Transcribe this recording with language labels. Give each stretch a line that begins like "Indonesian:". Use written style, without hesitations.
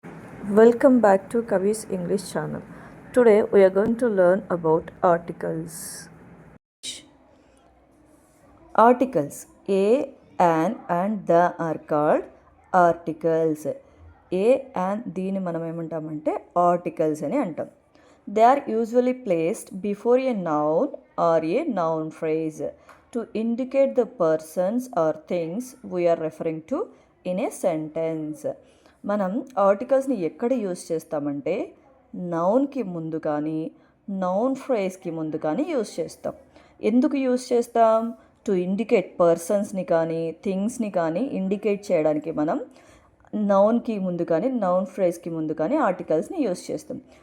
English: Welcome back to Kavi's English channel. Today we are going to learn about articles. Articles a, an and the are called articles. A and
Telugu: దీని మనం ఏమంటామంటే articles అని అంటాం.
English: They are usually placed before a noun or a noun phrase to indicate the persons or things we are referring to in a sentence.
Telugu: మనం ఆర్టికల్స్ని ఎక్కడ use చేస్తామంటే నౌన్కి ముందు కానీ నౌన్ ఫ్రేజ్కి ముందు కానీ యూస్ చేస్తాం. ఎందుకు యూస్ చేస్తాం?
English: to indicate
Telugu: పర్సన్స్ని కానీ థింగ్స్ని కానీ ఇండికేట్ చేయడానికి మనం నౌన్కి ముందు కానీ నౌన్ ఫ్రేజ్కి ముందు కానీ ఆర్టికల్స్ని యూస్ చేస్తాం.